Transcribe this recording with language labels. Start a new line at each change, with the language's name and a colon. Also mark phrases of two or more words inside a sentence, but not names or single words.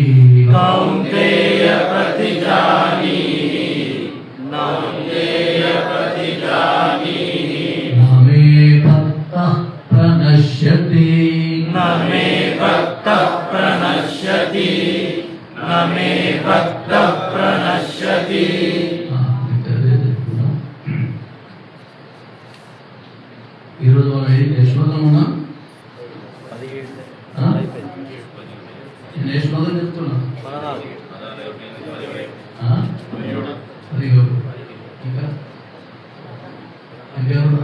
Sanskrit: कौन्तेय प्रतिजानीहि कौन्तेय प्रतिजानीहि न मे भक्तः प्रणश्यति न मे भक्तः प्रणश्यति न मे भक्तः प्रणश्यति
Telugu: ఈరోజు మనం ఏ శ్లోకం ఉన్నా నేను ఏ శ్లోకం చెప్తున్నా 17 ఇంకా ఇంకెవరు